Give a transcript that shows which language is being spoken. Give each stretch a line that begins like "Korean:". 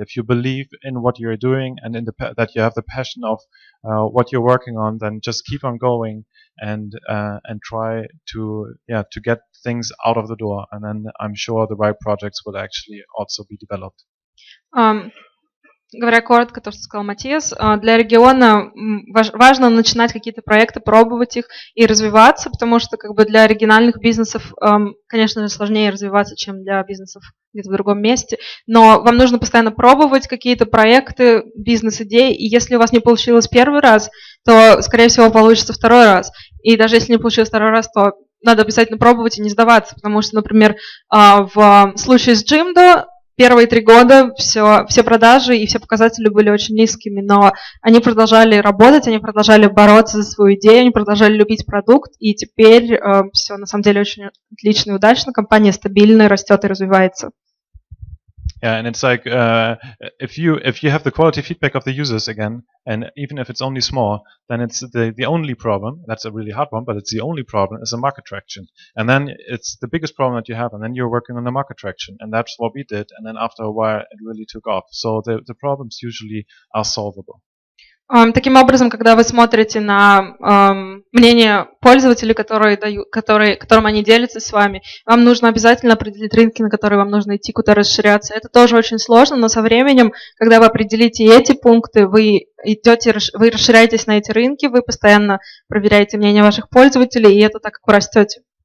English: If you believe in what you're doing and that you have the passion of what you're working on, then just keep on going and try to get things out of the door, and then I'm sure the right projects will actually also be developed.
Russian: Говоря коротко, то, что сказал Матиас, для региона важно начинать какие-то проекты, пробовать их и развиваться, потому что как бы для региональных бизнесов, конечно же, сложнее развиваться, чем для бизнесов где-то в другом месте, но вам нужно постоянно пробовать какие-то проекты, бизнес-идеи, и если у вас не получилось первый раз, то, скорее всего, получится второй раз. И даже если не получилось второй раз, то надо обязательно пробовать и не сдаваться, потому что, например, в случае с Jimdo первые 3 года все продажи и все показатели были очень низкими, но они продолжали работать, они продолжали бороться за свою идею, они продолжали любить продукт, и теперь все на самом деле очень отлично и удачно, компания стабильно растет и развивается.
English: Yeah, and it's like if you have the quality feedback of the users again, and even if it's only small, then it's the only problem. That's a really hard one, but it's the only problem is the market traction. And then it's the biggest problem that you have, and then you're working on the market traction, and that's what we did. And then after a while, it really took off. So the problems usually are solvable.
Russian: Таким образом, когда вы смотрите на мнение пользователей, которым они делятся с вами, вам нужно обязательно определить рынки, на которые вам нужно идти, куда расширяться. Это тоже очень сложно, но со временем, когда вы определите эти пункты, вы расширяетесь на эти рынки, вы постоянно проверяете мнение ваших пользователей, и это так, как вы растете.